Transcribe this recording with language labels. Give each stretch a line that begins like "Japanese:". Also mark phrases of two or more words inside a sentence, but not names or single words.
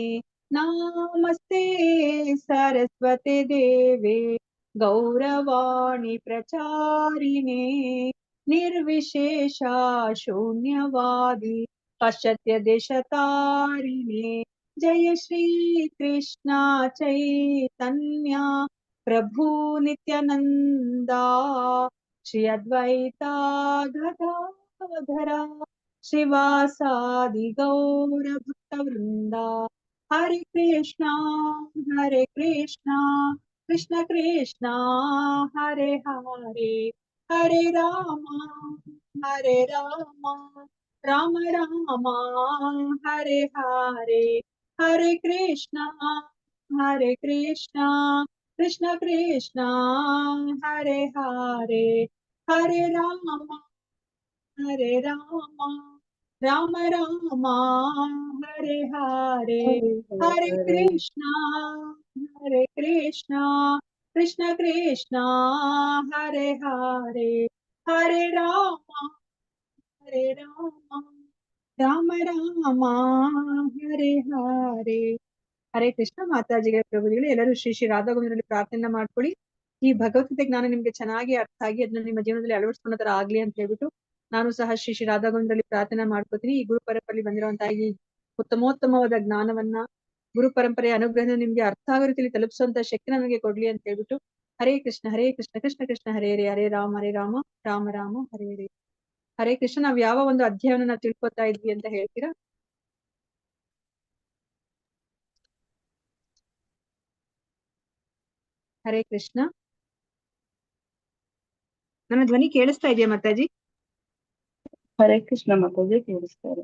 Sanskrit: नमस्ते सरस्वते देवे गौरवाणी प्रचारिणे निर्विशेषा शून्यवादी पाश्चात्य देशतारिणे. जय श्री कृष्ण चैतन्य प्रभु नित्यानंदा श्री अद्वैता गदाधरा श्रीवासादि गौर भक्तवृंदा. हरे कृष्णा कृष्ण कृष्ण हरे हरे हरे राम राम राम हरे हरे हरे कृष्णा कृष्ण कृष्ण हरे हरे हरे राम ರಾಮ ರಾಮ ಹರೆ ಹರೆ ಹರೆ ಹರೆ ಹರೆ ಕೃಷ್ಣ ಕೃಷ್ಣ ಕೃಷ್ಣ ಹರೆ ಹರೆ ಹರೆ ರಾಮ ರಾಮ ರಾಮ ಹರೆ ಹರೆ. ಹರೇ ಕೃಷ್ಣ.
Kannada: ಮಾತಾಜಿಗಳ ಪ್ರಭುಗಳು ಎಲ್ಲರೂ ಶ್ರೀ ಶ್ರೀ ರಾಧಾಗೋವಿಂದರಲ್ಲಿ ಪ್ರಾರ್ಥನೆ ಮಾಡ್ಕೊಳ್ಳಿ. ಈ ಭಗವದ್ಗೀತೆ ಜ್ಞಾನ ನಿಮ್ಗೆ ಚೆನ್ನಾಗಿ ಅರ್ಥ ಆಗಿ ಅದನ್ನ ನಿಮ್ಮ ಜೀವನದಲ್ಲಿ ಅಳವಡಿಸ್ಕೊಂಡ ತರ ಆಗ್ಲಿ ಅಂತ ಹೇಳ್ಬಿಟ್ಟು ನಾನು ಸಹ ಶ್ರೀ ಶ್ರೀ ರಾಧಾಗೋವಿಂದರಲ್ಲಿ ಪ್ರಾರ್ಥನೆ ಮಾಡ್ಕೋತೀನಿ. ಈ ಗುರು ಪರಂಪರೆಯಲ್ಲಿ ಬಂದಿರುವಂತಹ ಈ ಉತ್ತಮೋತ್ತಮವಾದ ಜ್ಞಾನವನ್ನ, ಗುರು ಪರಂಪರೆಯ ಅನುಗ್ರಹ ನಿಮ್ಗೆ ಅರ್ಥ ಆಗೋ ರೀತಿಯಲ್ಲಿ ತಲುಪಿಸುವಂತ ಶಕ್ತಿ ನನಗೆ ಕೊಡ್ಲಿ ಅಂತ ಹೇಳ್ಬಿಟ್ಟು
Sanskrit: ಹರೇ ಕೃಷ್ಣ ಕೃಷ್ಣ ಕೃಷ್ಣ ಹರೇ ಹರೇ ಹರೇ ರಾಮ ರಾಮ ರಾಮ ಹರೇ ಹರೇ. ಹರೇ ಕೃಷ್ಣ.
Kannada: ನಾವ್ ಯಾವ ಒಂದು ಅಧ್ಯಾಯವನ್ನು ನಾವು ತಿಳ್ಕೊತಾ ಇದ್ವಿ ಅಂತ ಹೇಳ್ತೀರಾ?
Sanskrit: ಹರೇ ಕೃಷ್ಣ.
Kannada: ನನ್ನ ಧ್ವನಿ ಕೇಳಿಸ್ತಾ ಇದೆಯಾ ಮಾತಾಜಿ?
Sanskrit: ಹರೇ ಕೃಷ್ಣ
Kannada: ಮಾತಾಜಿ, ಕೇಳಿಸ್ತಾರೆ.